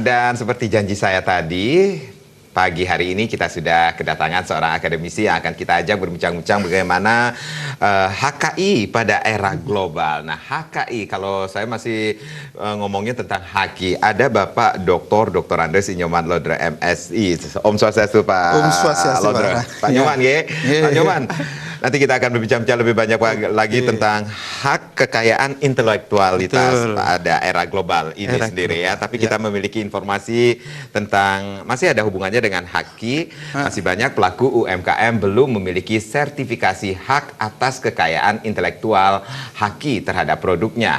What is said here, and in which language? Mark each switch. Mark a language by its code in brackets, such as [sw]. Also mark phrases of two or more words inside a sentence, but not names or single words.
[id] Dan seperti janji saya tadi, pagi hari ini kita sudah kedatangan seorang akademisi yang akan kita ajak berbincang-bincang bagaimana HKI pada era global. Nah, HKI, kalau saya masih ngomongnya tentang HKI, ada Bapak Dr. Andres Inyoman Lodra MSI. [ban] Om Swastiastu Pak Om Swastiastu [id] Lodra. Pak Nyoman, ya. Pak Nyoman. Nanti kita akan berbincang-bincang lebih banyak lagi tentang hak kekayaan intelektualitas pada era global ini sendiri ya. Tapi kita memiliki informasi tentang, masih ada hubungannya dengan HKI. Masih banyak pelaku UMKM belum memiliki sertifikasi hak atas kekayaan intelektual HKI terhadap produknya.